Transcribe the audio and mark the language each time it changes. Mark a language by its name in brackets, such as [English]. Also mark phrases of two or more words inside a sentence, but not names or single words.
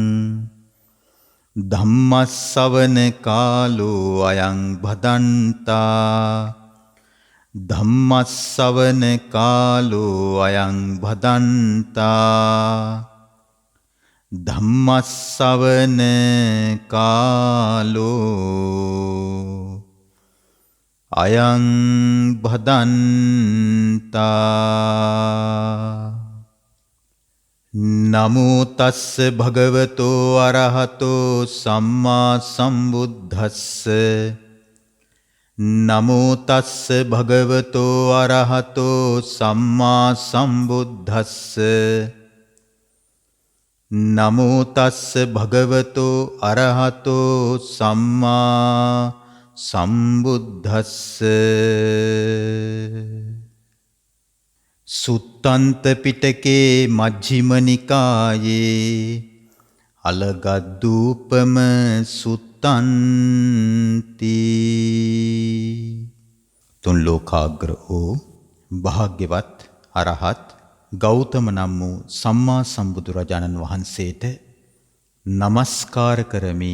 [Pali] ධම්මස්සවන කාලෝ අයං භදන්තා ධම්මස්සවන කාලෝ අයං භදන්තා ධම්මස්සවන කාලෝ අයං භදන්තා. නමෝ තස්ස භගවතෝ අරහතෝ සම්මා සම්බුද්දස්ස. නමෝ තස්ස භගවතෝ අරහතෝ සම්මා සම්බුද්දස්ස. නමෝ තස්ස භගවතෝ අරහතෝ සම්මා සම්බුද්දස්ස. සුත්තන්ත පිටකේ මජ්ක්‍ධිම නිකායේ අලගද්දූපම සුත්තන්ති. [Sinhala] තුන් ලෝකාග්‍ර වූ භාග්‍යවත් අරහත් ගෞතම නම් වූ සම්මා සම්බුදුරජාණන් වහන්සේට නමස්කාර කරමි.